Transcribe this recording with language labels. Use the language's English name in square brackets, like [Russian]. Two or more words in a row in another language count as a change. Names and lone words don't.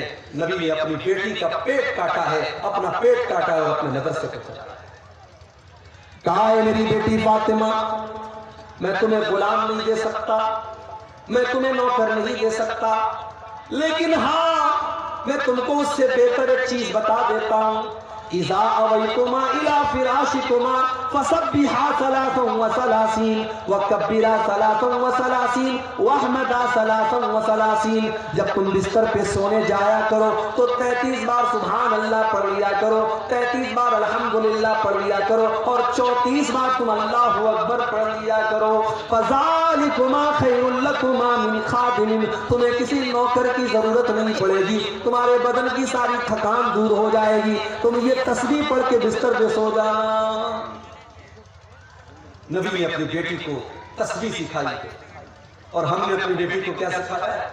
[Hindi] नबी ने अपनी बेटी का पेट काटा है, अपना पेट काटा है और अपने मदरसे को चलाया। कहा है, मेरी बेटी फातिमा, मैं तुम्हें गुलाम नहीं दे सकता, मैं तुम्हें नौकर नहीं दे सकता, लेकिन हाँ, मैं तुमको उससे बेहतर एक चीज बता देता हूं। [Arabic] إذا أويتما إلى فراشكما فسبحا ثلاثا وثلاثين وكبرا ثلاثا وثلاثين واحمدا ثلاثا وثلاثين. [Hindi] जब तुम बिस्तर पे सोने जाया करो तो 33 बार [Arabic] سبحان الله [Hindi] पढ़ लिया करो, 33 बार अल्हम्दुलिल्लाह पढ़ लिया करो, और 34 बार तुम [Arabic] الله أكبر [Hindi] पढ़ लिया करो। [Arabic] فذلكما خير لكما من خادم, [Hindi] तुम्हें किसी नौकर की जरूरत नहीं पड़ेगी, तुम्हारे बदन की सारी थकान दूर हो जाएगी, तुम ये तस्बीह पढ़ के बिस्तर पे सो जाना। नबी ने अपनी बेटी को तस्बीह सिखाई, और हमने अपनी बेटी को क्या सिखाया है?